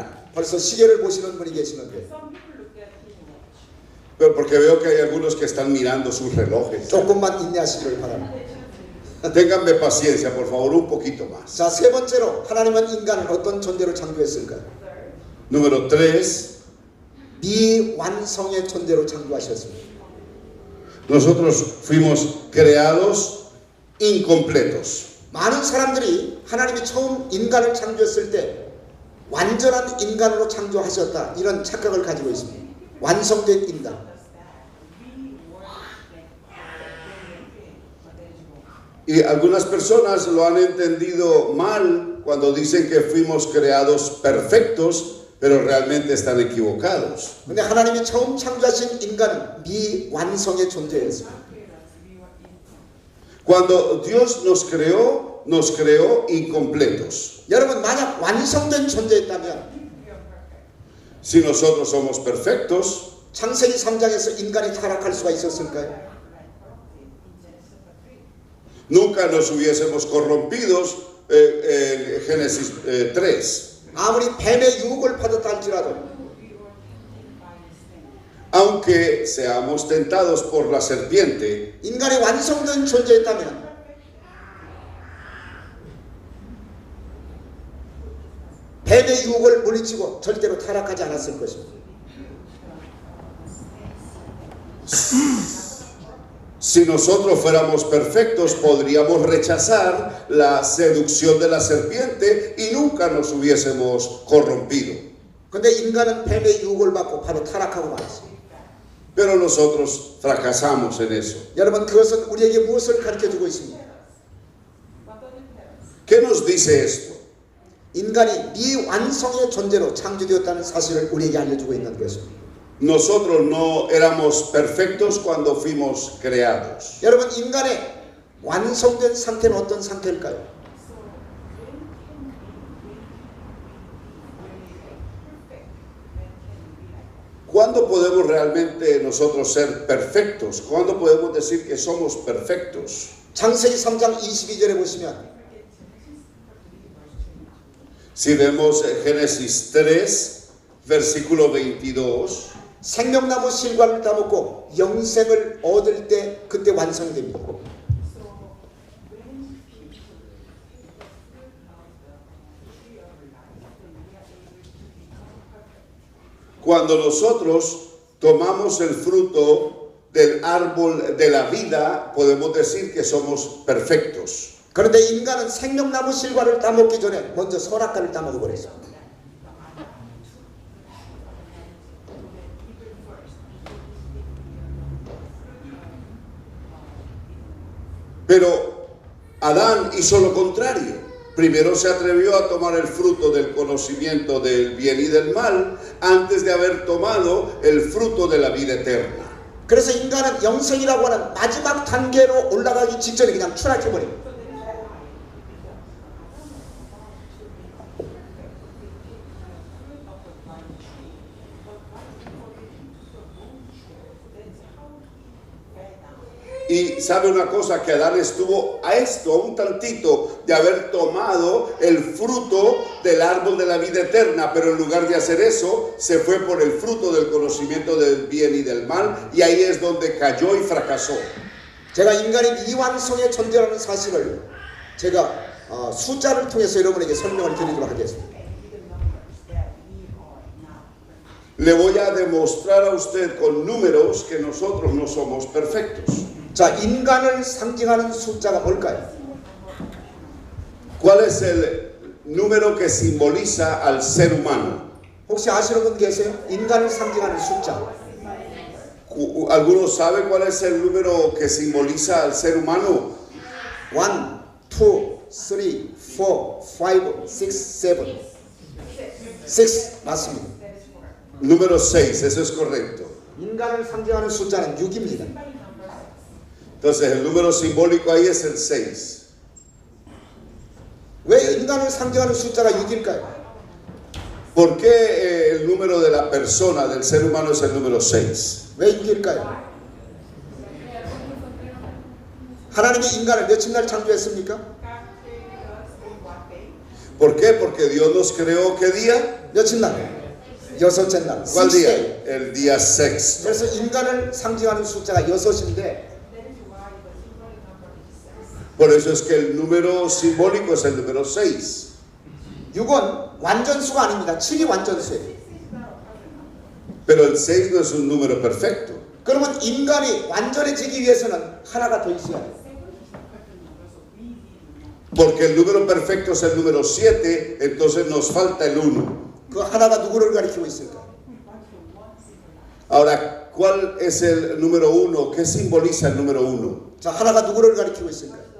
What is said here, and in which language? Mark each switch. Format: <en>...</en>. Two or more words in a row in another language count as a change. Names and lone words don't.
<ko>벌써 시계를 보시는 분이 계시는데</ko> <es>Pero porque veo que hay algunos que están mirando sus relojes.</es> <ko>조금만 인내하시기를 바랍니다.</ko> <es>Ténganme paciencia, por favor, un poquito más.</es> <ko>자, 세 번째로 하나님은 인간을 어떤 존재로 창조했을까요?</ko> <es>Número tres,</es> <ko>미완성의 존재로 창조하셨습니다.</ko> <es>nosotros fuimos creados incompletos.</es> <ko>많은 사람들이 하나님이 처음 인간을 창조했을 때 완전한 인간으로 창조하셨다 이런 착각을 가지고 있습니다. 완성된 인간.</ko> <es>Y algunas personas lo han entendido mal cuando dicen que fuimos creados perfectos, pero realmente están equivocados.</es> <ko>근데 하나님이 처음 창조하신 인간은 미완성의 존재였습니다.</ko> <es>Cuando Dios nos creó incompletos.</es> <ko>여러분 만약 완성된 존재였다면</ko> <es>Si nosotros somos perfectos,</es> <ko>창세기 3장에서 인간이 타락할 수가 있었을까요?</ko> <es>nunca nos hubiésemos corrompidos en Génesis 3.</es> <ko>아무리 뱀의 유혹을 받았다 할지라도</ko> <es>Aunque seamos tentados por la serpiente,</es> <ko>인간이 완성된 존재였다면 뱀의 유혹을 물리치고 절대로 타락하지 않았을 것입니다.</ko> <es>si nosotros fuéramos perfectos, podríamos rechazar la seducción de la serpiente y nunca nos hubiésemos corrompido.</es> <ko>근데 인간은 뱀의 유혹을 받고 바로 타락하고 말았습니다.</ko> <es>Pero nosotros fracasamos en eso.</es> <ko>여러분 그것은 우리에게 무엇을 가르쳐주고 있습니까?</ko> <es>¿Qué nos dice esto?</es> <ko>인간이 미완성의 존재로 창조되었다는 사실을 우리에게 알려주고 있는 것입니다.</ko> <es>Nosotros no éramos perfectos cuando fuimos creados.</es> <ko>여러분 인간의 완성된 상태는 어떤 상태일까요?</ko> <es>¿Cuándo podemos realmente nosotros ser perfectos? ¿Cuándo podemos decir que somos perfectos?</es> <ko>창세기 3장 22절에 보시면</ko> <es>Si vemos Génesis 3, versículo 22,</es> <ko>생명나무 실과를 따먹고 영생을 얻을 때 그때 완성됩니다.</ko> <es>cuando nosotros tomamos el fruto del árbol de la vida, podemos decir que somos perfectos.</es> <ko>그런데 인간은 생명나무 실과를 따먹기 전에 먼저 선악과를 따먹어 버렸습니다.</ko> <es>Pero Adán hizo lo contrario. Primero se atrevió a tomar el fruto del conocimiento del bien y del mal antes de haber tomado el fruto de la vida eterna.</es> <ko>그래서 인간은 영생이라고 하는 마지막 단계로 올라가기 직전에 그냥 추락해버립니다.</ko> <es>Y sabe una cosa, que Adán estuvo a esto, un tantito, de haber tomado el fruto del árbol de la vida eterna, pero en lugar de hacer eso, se fue por el fruto del conocimiento del bien y del mal, y ahí es donde cayó y fracasó.</es> <ko>제가 인간이 미완성의 존재라는 사실을 제가 숫자를 통해서 여러분에게 설명을 드리도록 하겠습니다.</ko> <es>Le voy a demostrar a usted con números que nosotros no somos perfectos.</es> <ko>자, 인간을 상징하는 숫자가 뭘까요?</ko> <es>¿Cuál es el número que simboliza al ser humano?</es> <ko>혹시 아시는 분 계세요? 인간을 상징하는 숫자.</ko> <es>¿Algunos saben cuál es el número que simboliza al ser humano? 1, 2, 3, 4, 5, 6, 7.</es> <ko>6 맞습니다.</ko> <es>Número 6, eso es correcto.</es> <ko>인간을 상징하는 숫자는 6입니다.</ko> <es>Entonces el número simbólico ahí es el 6.</es> <ko>왜 인간을 상징하는 숫자가 6일까요?</ko> <es>¿Por qué el número de la persona, del ser humano, es el número 6?</es> <ko>왜 6일까요? 하나님이 인간을 며칠 날 창조했습니까?</ko> <es>¿Por qué? Porque Dios nos creó, ¿qué día?</es> <ko>며칠 날? 여섯째 날.</ko> <es>¿Cuál día?</es> <en>sixth day.</en> <es>El día sexto.</es> <ko>그래서 인간을 상징하는 숫자가 6인데</ko> <es>Por eso es que el número simbólico es el número 6.</es> <ko>6은 완전수가 아닙니다. 7이 완전수예요.</ko> <es>Pero el 6 no es un número perfecto.</es> <ko>그러면 인간이 완전해지기 위해서는 하나가 더 있어야 돼요.</ko> <es>Porque el número perfecto es el número 7, entonces nos falta el 1.</es> <ko>그 하나가 누구를 가리키고 있을까?</ko> <es>Ahora, ¿cuál es el número 1? ¿Qué simboliza el número 1?</es> <ko>자, 하나가 누구를 가리키고 있을까?</ko>